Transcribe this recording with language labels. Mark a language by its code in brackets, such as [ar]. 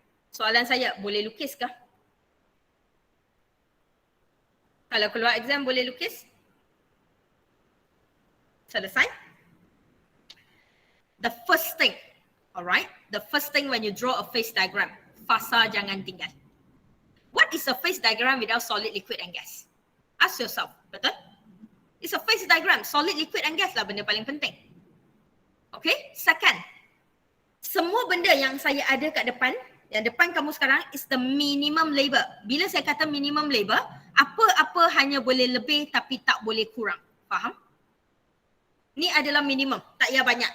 [ms] Soalan saya, boleh lukis ke? Kalau keluar exam boleh lukis? Selesai? [en] The first thing, alright? The first thing when you draw a phase diagram, [ms] fasa jangan tinggal. [en] What is a phase diagram without solid, liquid and gas? Ask yourself, [ms] betul? [en] It's a phase diagram, solid, liquid and gas lah benda paling penting. [ms] Okay, second, semua benda yang saya ada kat depan, yang depan kamu sekarang [en] is the minimum labor. [ms] Bila saya kata minimum labor, apa-apa hanya boleh lebih tapi tak boleh kurang. Faham? Ni adalah minimum, tak payah banyak.